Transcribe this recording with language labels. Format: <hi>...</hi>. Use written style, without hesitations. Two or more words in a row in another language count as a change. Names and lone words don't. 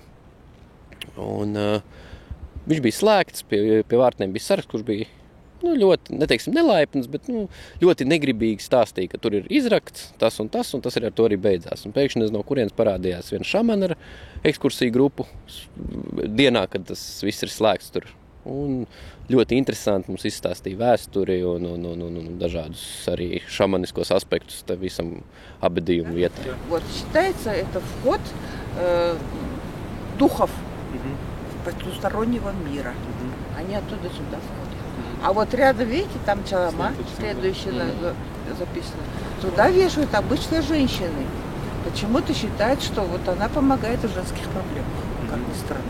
<lv>Un viņš bija slēgts, pie vārtnēm bija saraksts, kurš bija ļoti, neteiksim, nelaipns, bet ļoti negribīgi stāstīja, ka tur ir izrakts tas, un tas arī ar to arī beidzās. Un pēkšņi nezinu, no kurienes parādījās viena šamana ar ekskursiju grupu dienā, kad tas viss ir slēgts tur. Un ļoti interesanti mums izstāstīja vēsturi un dažādus arī šamaniskos aspektus visam apbedījumu vietai.</lv> <ru>Вот считается это вход духов потустороннего мира. Они оттуда сюда входят. А вот рядом, видите, там чалама, следующее записано. Туда вешают обычные женщины. Почему-то считают, что вот она помогает в женских проблемах, как ни странно.</ru>